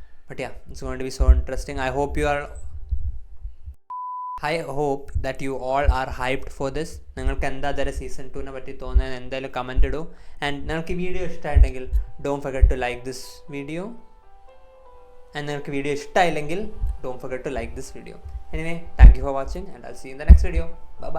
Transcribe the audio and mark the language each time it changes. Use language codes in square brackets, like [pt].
[en] But yeah, it's going to be so interesting. I hope that you all are hyped for this. [ml] നിങ്ങൾക്ക് എന്താ അതുവരെ season 2നെ പറ്റി തോന്നുന്നത് എന്തായാലും കമൻറ്റ് ഇടൂ. ആൻഡ് നിങ്ങൾക്ക് ഈ വീഡിയോ ഇഷ്ടമായിട്ടുണ്ടെങ്കിൽ [en] Don't forget to like this video. And [ml] നിങ്ങൾക്ക് video ഇഷ്ടമായില്ലെങ്കിൽ [en] Don't forget to like this video. Anyway, thank you for watching and I will see you in the next video. Bye bye.